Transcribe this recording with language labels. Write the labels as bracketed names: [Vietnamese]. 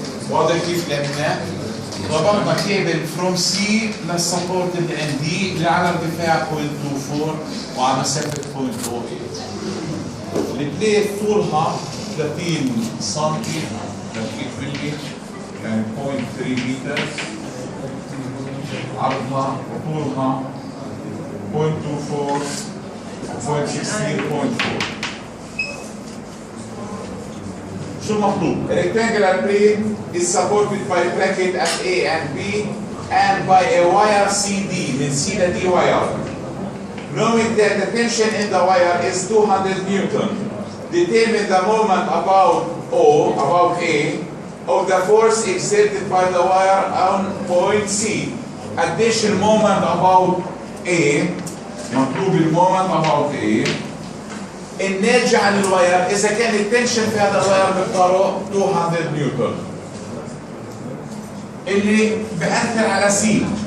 [Arabic] واضح كيف لعبناه؟ ربطنا كيبل فروم سي للسبورت اللي عندي اللي على ارتفاع 0.24 وعلى مسافه 0.08. [English] البليت طولها 30 سم 30 ملي يعني 0.3 متر، عرضها وطولها 0.24 0.16 شو المطلوب؟ A rectangular plate is supported by bracket at A and B and by a wire CD من C ل D wire. Knowing that the tension in the wire is 200 Newton, determine the moment about A of the force exerted by the wire on point C. [Arabic] Addition moment about A، مطلوب المومنت about A الناتج عن الواير اذا كان التنشن في هذا الواير مقداره 200 نيوتن اللي بأثر على سي.